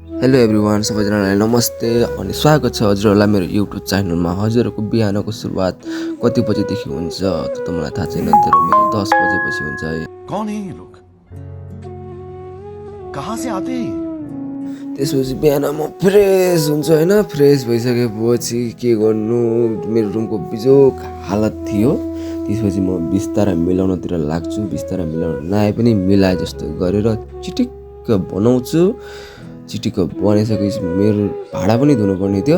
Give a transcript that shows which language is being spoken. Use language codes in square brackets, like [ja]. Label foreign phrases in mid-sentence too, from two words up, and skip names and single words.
[en] hello everyone, [ne] सबैजनालाई नमस्ते अनि स्वागत छ हजुरहरूलाई मेरो युट्युब च्यानलमा। हजुरहरूको बिहानको सुरुवात कति बजेदेखि हुन्छ त्यो त मलाई थाहा छैन, तर मेरो 10 बजेपछि हुन्छ है। [hi] कौन है ये लोग? कहाँ से आते हैं? [ne] त्यसपछि बिहान म फ्रेस हुन्छु होइन। फ्रेस भइसकेपछि के गर्नु, मेरो रुमको बिजोक हालत थियो। त्यसपछि म बिस्तारा मिलाउनतिर लाग्छु। बिस्तारा मिलाउन नआए पनि मिलाए जस्तो गरेर चिटिक्क बनाउँछु। चिटिक्क बनाइसकेपछि मेरो भाडा पनि धुनुपर्ने थियो।